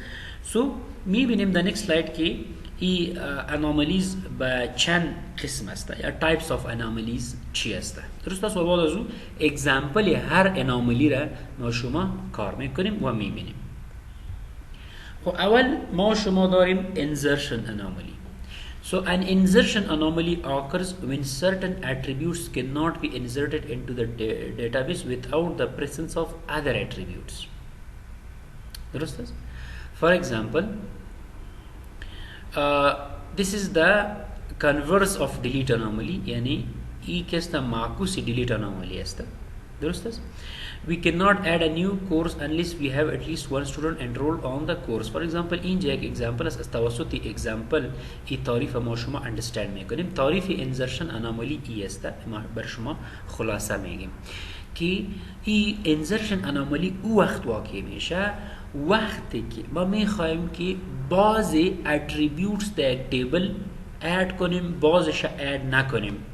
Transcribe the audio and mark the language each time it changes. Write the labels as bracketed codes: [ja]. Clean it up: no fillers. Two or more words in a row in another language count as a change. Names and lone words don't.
[fa] سو می بینیم در [en] next slide [fa] که این انامالیز به چند قسم است یا [en] types of anomalies [fa] چی است. درست است؟ و بعد از او اگزامپل هر انامالی را ما شما کار میکنیم و می بینیم. خب اول ما شما داریم [en] insertion anomaly. So an insertion anomaly occurs when certain attributes cannot be inserted into the database without the presence of other attributes. [fa] درست است؟ [en] For example, this is the converse of delete anomaly، [fa] یعنی ای که است معکوس [en] delete anomaly [fa] است. درست است؟ [en] We cannot add a new course unless we have at least one student enrolled on the course. For example [fa] اینجا یک example است. از توسط example این تعریف ما شما understand میکنیم. تعریف [en] insertion anomaly [fa] ای است. ما بر شما خلاصه میگیم که این [en] insertion anomaly [fa] او وقت واقع میشه وقتی که ما میخوایم که بعضی attributes در تیبل add کنیم بعضش add نکنیم.